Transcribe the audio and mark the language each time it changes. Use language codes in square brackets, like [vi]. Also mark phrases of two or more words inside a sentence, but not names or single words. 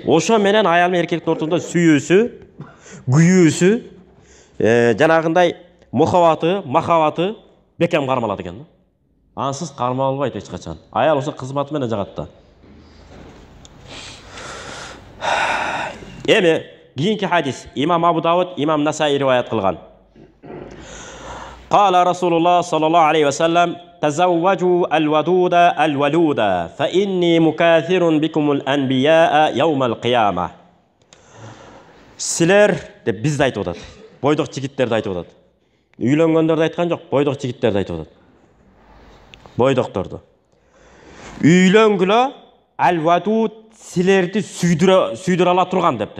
[ky] Ошо менен аял менен эркектин ортосунда сүйүүсү, күйүүсү, жанагындай махабаты бекем кармалат экен. Ансыз кармалбайт эч качан. Аял ошо кызматы менен жагат да. Эми кийинки хадис имам Абу Давуд, имам Насаи риваят кылган. [ar] قال رسول الله صلى الله عليه وسلم تزوجوا الودود الولود فإني مكاثر بكم الأنبياء يوم القيامة. [ky] Силер деп бизди айтып атат. Бойдок жигиттерди айтып атат. Үйлөнгөндөрдү айткан жок, бойдок жигиттерди айтып атат. Бойдокторду. Үйлөнгүлө ал-вадуд силерди сүйдүрө ала турган дептир.